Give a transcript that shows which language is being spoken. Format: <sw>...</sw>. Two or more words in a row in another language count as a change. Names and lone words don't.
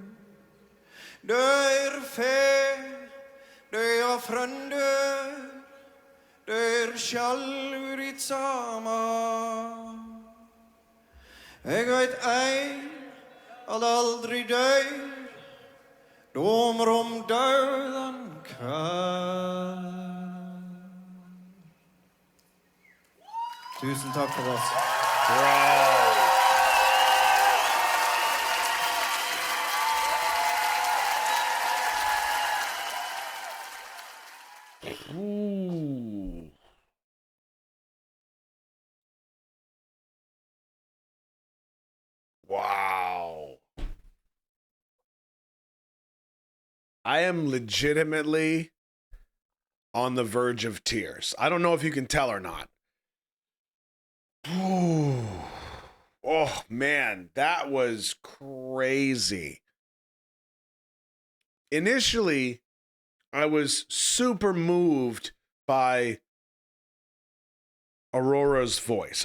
<is>deyr fer deyr fröndur deyr sjálfur í sama ég veit ein að aldrei deyr dómur döðan kann.</is> <no>Tusen takk for oss.</no> <en>Ooh. Wow. I am legitimately on the verge of tears. I don't know if you can tell or not. Ooh. Oh, man, that was crazy. Initially, I was super moved by Aurora's voice.</en>